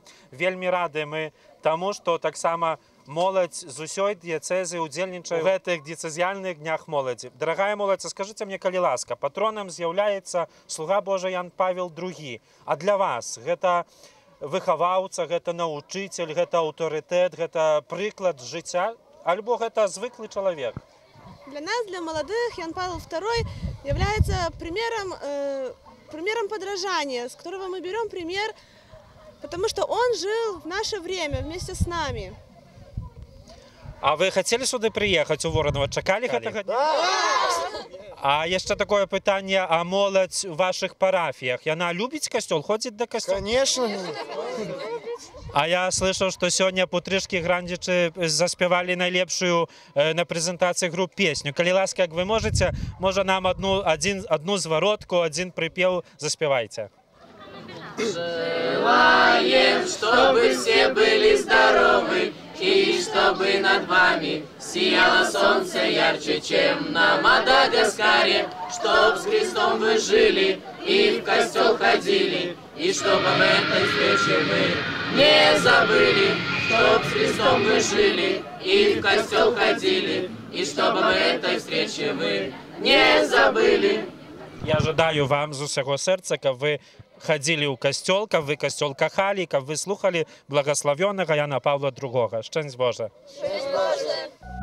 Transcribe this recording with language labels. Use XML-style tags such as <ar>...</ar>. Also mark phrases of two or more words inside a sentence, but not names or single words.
<be>Вельмі рады мы таму, што таксама моладзь з усёй дыяцэзы ўдзельнічае ў гэтых дыяцэзіяльных днях моладзі. Дарагая моладзь, скажыце мне, калі ласка, патронам з'яўляецца слуга Божий Ян Павел II. А для вас гэта выхаваўца, гэта навучыцель, гэта аўтарытэт, гэта прыклад жыцця, альбо гэта звыклы чалавек?</be> <ru>Для нас, для молодых, Ян Павел II является примером подражания, с которого мы берем пример, потому что он жил в наше время вместе с нами. А вы хотели сюда приехать у Воронова?</ru> <be>Чакали гэтага дня? А яшчэ такое пытанне, а моладзь у ваших парафіях, яна любіць касцёл, ходзіць да касцёла?</be> <ru>Конечно. А я слышал, что сегодня Путрышкі Грандзічы заспевали наилепшую на презентации групп песню.</ru> <be>Калі ласка,</be> <ru>как вы можете, может нам одну зворотку, один припев заспевайте. Желаем, чтобы все были здоровы, и чтобы над вами сияло солнце ярче, чем на Мадагаскаре, чтоб с Христом вы жили и в костел ходили, и чтобы об этой встрече мы не забыли, чтоб с Христом вы жили и в костел ходили, и чтобы об этой встрече мы не забыли.</ru> <be>Я жадаю вам з усяго сэрца, каб вы ходили ў касцёл, каб вы касцёл кахалі, каб вы слухали благословенного Яна Павла II. Шчасць Божа! Шчасць Божа!</be>